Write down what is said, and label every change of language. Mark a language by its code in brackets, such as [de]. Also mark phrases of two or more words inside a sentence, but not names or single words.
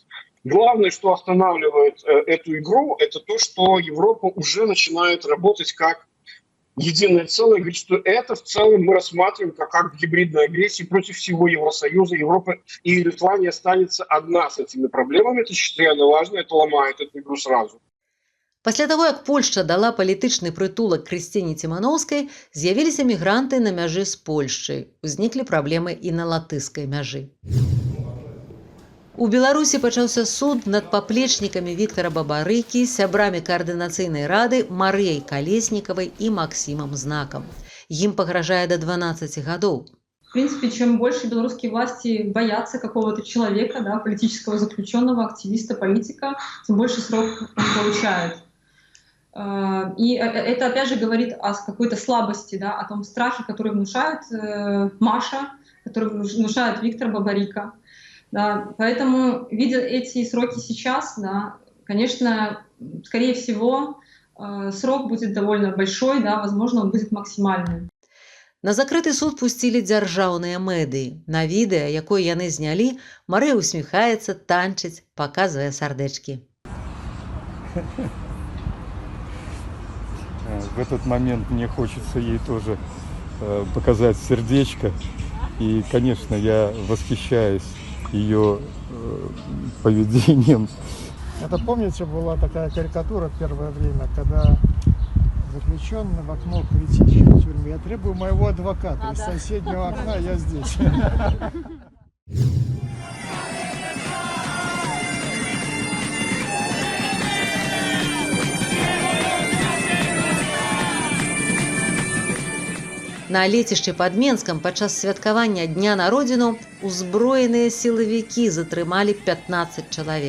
[ru] Главное, что останавливает эту игру, это то, что Европа уже начинает работать как единое целое, говорит, что это в целом мы рассматриваем как акт гибридной агрессии против всего Евросоюза. Европа и Литва не останется одна с этими проблемами. Это чрезвычайно важно, это ломает эту игру сразу. [be] Пасля таго, як Польшча дала палітычны прытулак Крысціне Ціманоўскай, з'явіліся мігранты на мяжы з Польшчай. Узніклі праблемы і на латышскай мяжы. У Беларусі пачаўся суд над паплечнікамі Віктара Бабарыкі, сябрамі каардынацыйнай рады Марыяй Калеснікавай і Максімам Знакам. Ім пагражае до 12 гадоў. [ru] В принципе, чем больше белорусские власти боятся какого-то человека, да, политического заключенного, активиста, политика, тем больше срок он получает. И это, опять же, говорит о какой-то слабости, да, о том страхе, который внушает Маша, который внушает Виктор Бабарыка. Да. Поэтому, видя эти сроки сейчас, да, конечно, скорее всего, срок будет довольно большой, да, возможно, он будет максимальным. [be] На закрыты суд пусцілі дзяржаўныя медыі. На відэа, якое яны знялі, Марыя усміхаецца, танчыць, паказвае сардэчкі. [ru] В этот момент мне хочется ей тоже показать сердечко. И, конечно, я восхищаюсь ее поведением. Это, помните, была такая карикатура в первое время, когда заключенный в окно кричит в тюрьме: я требую моего адвоката. Из соседнего окна я здесь. [be] На лецішчы пад Менскам падчас святкавання Дня народзіну узброеныя сілавікі затрымалі 15 чалавек.